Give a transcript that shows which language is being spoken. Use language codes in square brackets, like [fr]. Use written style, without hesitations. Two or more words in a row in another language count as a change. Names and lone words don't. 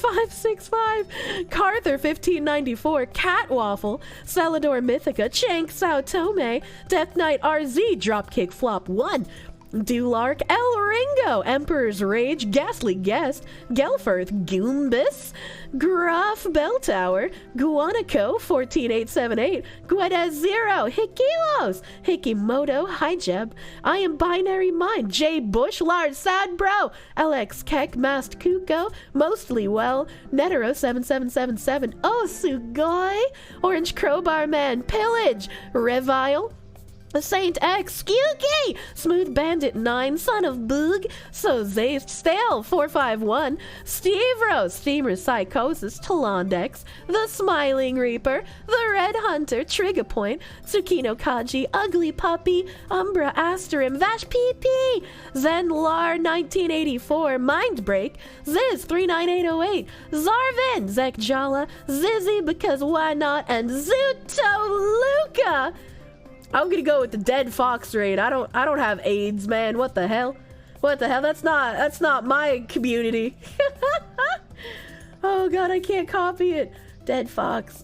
[en] 565, Carther 1594, Cat Waffle, Celador Mythica, Chank Sao Tome, Death Knight RZ, Dropkick Flop 1, Dulark, El Ringo, Emperor's Rage, Ghastly Guest, Gelfirth, Goombus, Gruff Bell Tower, Guanaco 14878, Guedez Zero, Hikilos, Hikimoto, Hijeb, I Am Binary Mind, J Bush, Lars Sad Bro, LX Keck, Mast Kuko, Mostly Well, Netero 7777, Oh Sugoi, Orange Crowbar Man, Pillage, Revile, Saint X, Skewky, Smooth Bandit 9, Son of Boog, So Zaze, Stale 451, Steve Rose, Steamer Psychosis, Talondex, The Smiling Reaper, The Red Hunter, Trigger Point, Tsukino Kaji, Ugly Puppy, Umbra Asterim, Vash PP, Zen Lar 1984, Mindbreak, Ziz 39808, Zarvin, Zek Jala, Zizzy because why not, and Zuto Luca. I'm gonna go with the Dead Fox raid. I don't have AIDS, man. What the hell? That's not my community. Oh god, I can't copy it. Dead Fox.